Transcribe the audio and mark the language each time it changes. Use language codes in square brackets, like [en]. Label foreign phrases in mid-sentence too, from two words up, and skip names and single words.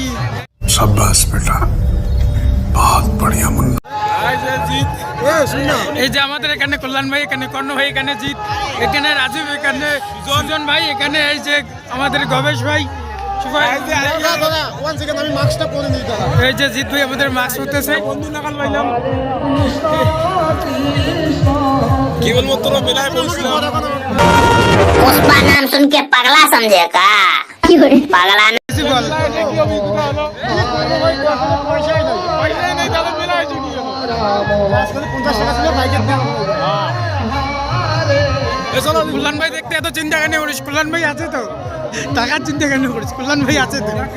[hi] शाबाश बेटा, बहुत बढ़िया मुन्ना। [bn] এই যে আমাদের এখানে কল্যাণ ভাই, এখানে কর্ণ ভাই, এখানে জিৎ, এখানে রাজীব, এখানে সুজন ভাই, এখানে এই যে আমাদের গবেশ ভাই, আমি মাস্কটা পরে নিই দাদা। এই যে জিৎ ভাই আমাদের মাস্ক হতেছে। বন্ধু নাগাল পাইলাম কি বলবো, তোরা মেলায় পৌঁছলাম। [hi] उसका नाम सुन के पगला समझे का पगला [bn] কল্যাণ ভাই দেখতে এত চিন্তা কেন করিস? কল্যাণ ভাই আছে তো, টাকার চিন্তা কেন করিস? কল্যাণ ভাই আছে তো।